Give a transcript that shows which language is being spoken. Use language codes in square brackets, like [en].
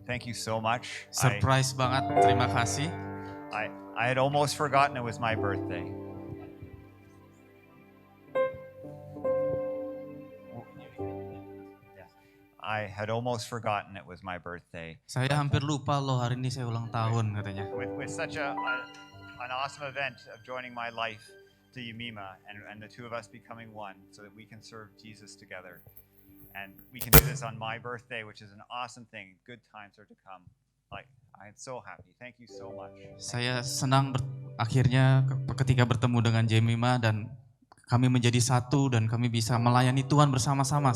[en] Thank you so much. [id] Surprise banget, terima kasih. [en] I had almost forgotten it was my birthday. I had almost forgotten it was my birthday. [id] Saya hampir lupa loh hari ini saya ulang tahun katanya. [en] With such an awesome event of joining my life to Yemima and the two of us becoming one so that we can serve Jesus together. And we can do this on my birthday, which is an awesome thing. Good times are to come. I'm so happy. Thank you so much. [id] Saya senang akhirnya ketika bertemu dengan Jemima dan kami menjadi satu dan kami bisa melayani Tuhan bersama-sama.